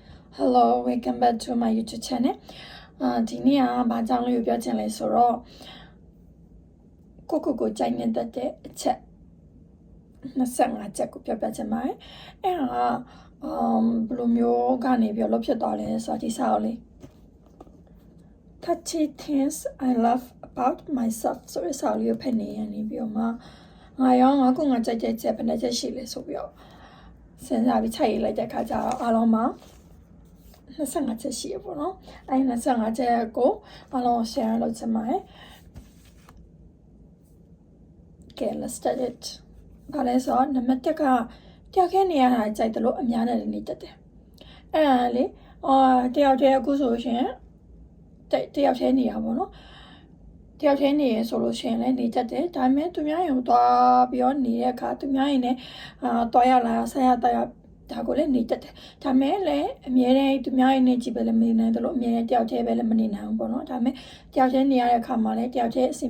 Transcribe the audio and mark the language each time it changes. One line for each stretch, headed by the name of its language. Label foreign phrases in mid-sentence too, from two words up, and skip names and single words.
English: Hello, welcome back to my YouTube channel.
Burmese: ဒီနေ့ကဘာကြောင့်လို့ပြောချင်လဲဆိုတော့ကိုကြိုက်နေတဲ့အချက်25ချက်ကိုပြောပြချင်ပါတယ်။အဲ့ဒါဘယ်လိုမျိုးကနေပြီးလောက်ဖြစ်သွားလဲဆိုတော့ဒီစာအုပ်လေး
English: 30 things I love about myself
Burmese: ဆိုတဲ့စာအုပ်လေးကိုဖတ်နေရနေပြီးတော့မှငါကကြိုက်တဲ့ချက်ဘယ်နှချက်ရှိလဲဆိုပြီးတော့စဉ်းစားပြီးချိန်လိုက်တဲ့အခါကျတော့အားလုံးမှာ25ချက်ရှိရပေါ့နော်အဲ့25ချက်ကိုအားလုံး share လုပ်ချင်ပါတယ်
English: Okay, let's start it
Burmese: ဘာလဲဆိုတော့နံပါတ်1ကတယောက်ခဲနေရတာကြိုက်တယ်လို့အများနဲ့နေတတ်တယ် အဲ့ဒါလေတယောက်တည်းအခုဆိုရှင်တယောက်ထဲနေရပါတော့တယောက်ထဲနေရဆိုလို့ရှင်လည်းနေတတ်တယ်ဒါပေမဲ့သူများရင်သွားပြီးတော့နေတဲ့အခါသူများရင်လည်းသွားရလာဆက်ရတော့ဒါကိုလည်းနေတတ်တယ်ဒါမဲ့လည်းအများနဲ့သူများရင်နေကြည့်ပဲလည်းမနေနိုင်တယ်လို့အများနဲ့တယောက်တည်းပဲလည်းမနေနိုင်ဘူးပေါ့နော်ဒါမဲ့တယောက်တည်းနေရတဲ့အခါမှာလည်းတယောက်တည်းအဆင်